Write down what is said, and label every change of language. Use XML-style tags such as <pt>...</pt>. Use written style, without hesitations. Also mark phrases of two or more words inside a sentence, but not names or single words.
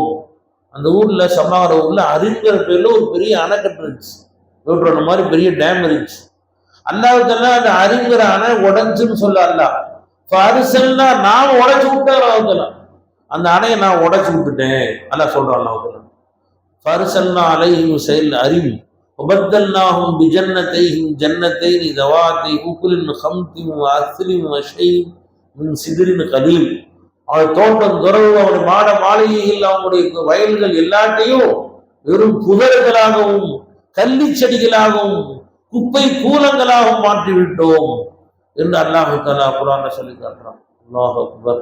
<ta>அந்த ஊர்ல சபாங்கிற ஊர்ல அரிங்கிற பேர்ல ஒரு பெரிய அணைக்கட்டு இருந்துச்சு, யோட்ரோன மாதிரி பெரிய டேம் இருந்துச்சு. அல்லாஹ் தஆலா அந்த அரிங்கிற அணை உடைஞ்சுன்னு சொல்ல அல்லாஹ் நான் உடைச்சு விட்டேன். அல்லாஹ் தஆலா அந்த அணையை நான் உடைச்சு விட்டுட்டேன் அல்லாஹ் சொல்றான்.</ta> <ar>الله تعالى فأرسلنا عليهم سيل العرم وبدلناهم بجنتيهم جنتين ذواتي أكل خمط وعسل وشيء من سدر قليل.</ar> <ta>அவருடைய தோட்டம் துறவு, அவருடைய மாட மாளிகைகள், அவங்களுடைய வயல்கள் எல்லாத்தையும் வெறும் புதர்களாகவும் கள்ளி செடிகளாகவும் குப்பை கூலங்களாகவும் மாற்றிவிட்டோம் என்று அல்லாஹ் தஆலா குர்ஆன்ல சொல்லி காட்டுறான்.</ta> <ar>الله أكبر.</ar>